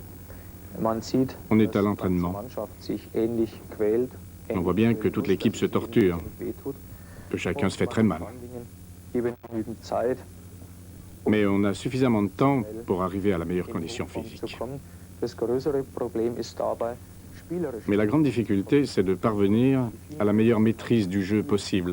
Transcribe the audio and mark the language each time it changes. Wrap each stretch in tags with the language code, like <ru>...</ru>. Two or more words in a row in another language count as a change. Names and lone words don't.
<de>Man sieht,</de> <fr>On est à l'entraînement.</fr> <de>Mannschaft sich ähnlich quält.</de> <fr>On voit bien que toute l'équipe se torture, que chacun se fait très mal. Mais on a suffisamment de temps pour arriver à la meilleure condition physique. Mais la grande difficulté, c'est de parvenir à la meilleure maîtrise du jeu possible.</fr>